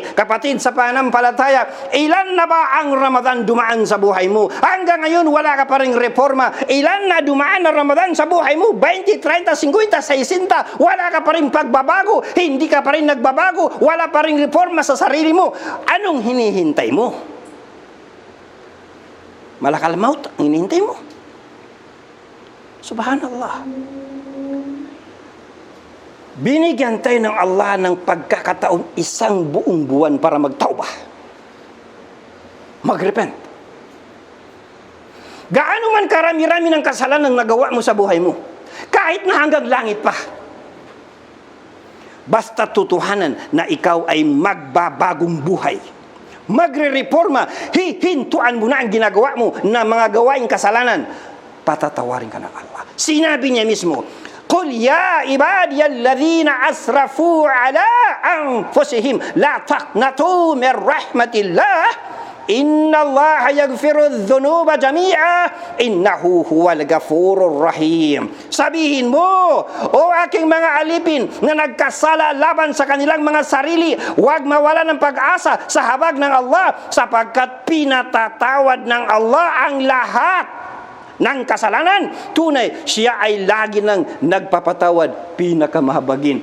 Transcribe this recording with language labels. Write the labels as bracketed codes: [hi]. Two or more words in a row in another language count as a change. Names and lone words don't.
[tl] Kapatid sa pananampalataya, ilan na ba ang Ramadan dumaan sa buhay mo? Hanggang ngayon wala ka pa rin reforma. Ilan na dumaan ang Ramadan sa buhay mo? 20, 30, 50, 60, wala ka pa rin pagbabago, hindi ka pa rin nagbabago, wala pa rin reforma sa sarili mo. Anong hinihintay mo? [ar] ملك الموت [tl] ang hinihintay mo. Subhanallah. Binigyan tayo ng Allah ng pagkakataon isang buong buwan para magtaubah, magrepent. Gaano man karami-rami ng kasalanan nagawa mo sa buhay mo, kahit na hanggang langit pa, basta tutuhanan na ikaw ay magbabagong buhay, magre-reforma, hihintuan mo na ang ginagawa mo na mga gawaing kasalanan, patatawarin ka ng Allah. Sinabi niya mismo, [ar] قل يا عبادي الذين أسرفوا على أنفسهم لا تقنطوا من رحمة الله إن الله يغفر الذنوب جميعا إنه هو الغفور الرحيم. [tl] Sabihin mo, o aking mga alipin na nagkasala laban sa kanilang mga sarili, huwag mawala ng pag-asa sa habag ng Allah, sapagkat pinatatawad ng Allah ang lahat ng kasalanan. Tunay, siya ay lagi nang nagpapatawad, pinakamahabagin.